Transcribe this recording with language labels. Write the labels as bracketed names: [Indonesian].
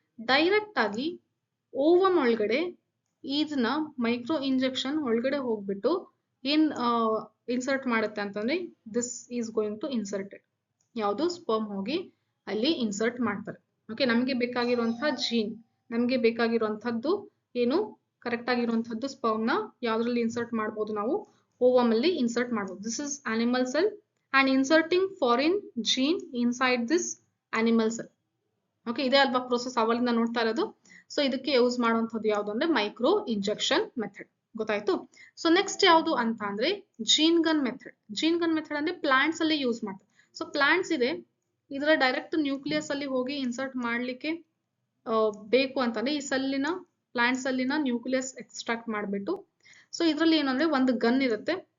[Kannada] Direct ಆಗಿ ovum ಒಳಗಡೆ ಇದನ್ನ ಮೈಕ್ರೋ ಇಂಜೆಕ್ಷನ್ ಒಳಗಡೆ ಹೋಗ್ಬಿಟ್ಟು ಏನ್ ಇನ್ಸರ್ಟ್ ಮಾಡುತ್ತೆ ಅಂತಂದ್ರೆ [English] This is going to inserted. [Kannada] ಯಾವುದು? ಸ್ಪರ್ಮ್ ಹೋಗಿ ಅಲ್ಲಿ ಇನ್ಸರ್ಟ್ ಮಾಡ್ತಾರೆ. ಓಕೆ, ನಮಗೆ ಬೇಕಾಗಿರುವಂತಹ ಜೀನ್, ನಮಗೆ ಬೇಕಾಗಿರುವಂತಹದ್ದು ಏನು ಕರೆಕ್ಟ್ ಆಗಿರುವಂತಹದ್ದು ಸ್ಪರ್ಮ್ ನ ಯಾವ್ದ್ರಲ್ಲಿ ಇನ್ಸರ್ಟ್ ಮಾಡ್ಬೋದು? ನಾವು ಓವಮ್ ಅಲ್ಲಿ ಇನ್ಸರ್ಟ್ ಮಾಡ್ಬೋದು. [English] This is animal cell and inserting foreign gene inside this animal cell. [Kannada] Okay, ಇದೇ ಅಲ್ವಾ ಪ್ರೋಸೆಸ್ ಅವಲಿಂದ ನೋಡ್ತಾ ಇರೋದು. ಸೊ ಇದಕ್ಕೆ ಯೂಸ್ ಮಾಡುವಂಥದ್ದು ಯಾವುದು ಅಂದ್ರೆ ಮೈಕ್ರೋ ಇಂಜೆಕ್ಷನ್ ಮೆಥಡ್. ಗೊತ್ತಾಯ್ತು. ಸೊ ನೆಕ್ಸ್ಟ್ ಯಾವುದು ಅಂತ ಅಂದ್ರೆ gene gun method. Gene gun method ಅಂದ್ರೆ ಪ್ಲಾಂಟ್ಸ್ ಅಲ್ಲಿ ಯೂಸ್ ಮಾಡ್ತಾರೆ. ಸೊ ಪ್ಲಾಂಟ್ಸ್ ಇದೆ, ಇದರ ಡೈರೆಕ್ಟ್ ನ್ಯೂಕ್ಲಿಯಸ್ ಅಲ್ಲಿ ಹೋಗಿ ಇನ್ಸರ್ಟ್ ಮಾಡ್ಲಿಕ್ಕೆ ಬೇಕು ಅಂತಂದ್ರೆ ಈ ಸೆಲ್ಲಿನ ಪ್ಲಾಂಟ್ ಸೆಲ್ಲಿನ ನ್ಯೂಕ್ಲಿಯಸ್ ಎಕ್ಸ್ಟ್ರಾಕ್ಟ್ ಮಾಡ್ಬಿಟ್ಟು, ಸೊ ಇದ್ರಲ್ಲಿ ಏನಂದ್ರೆ ಒಂದು ಗನ್ ಇರುತ್ತೆ.